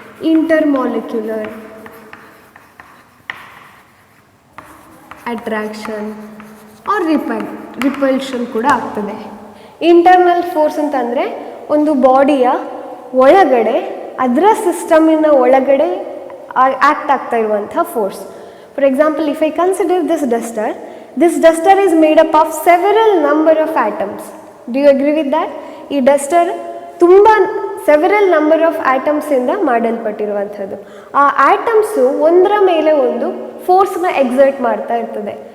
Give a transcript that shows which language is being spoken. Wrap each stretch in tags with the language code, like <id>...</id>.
<en>intermolecular attraction or repulsion</en> <kn>ಕೂಡ ಆಗ್ತದೆ. Internal force ಅಂತಂದರೆ ಒಂದು ಬಾಡಿಯ ಒಳಗಡೆ, ಅದರ ಸಿಸ್ಟಮಿನ ಒಳಗಡೆ ಆ್ಯಕ್ಟ್ ಆಗ್ತಾ ಇರುವಂಥ force.</kn> <en>For example, if I consider this duster, this duster is made up of several number of atoms. Do you agree with that?</en> <kn>ಈ ಡಸ್ಟರ್ ತುಂಬ</kn> <en>several number of</en> <kn>ಆಟಮ್ಸಿಂದ ಮಾಡಲ್ಪಟ್ಟಿರುವಂಥದ್ದು. ಆ ಆಟಮ್ಸು ಒಂದರ ಮೇಲೆ ಒಂದು ಫೋರ್ಸ್ನ ಎಕ್ಸರ್ಟ್ ಮಾಡ್ತಾ ಇರ್ತದೆ.</kn>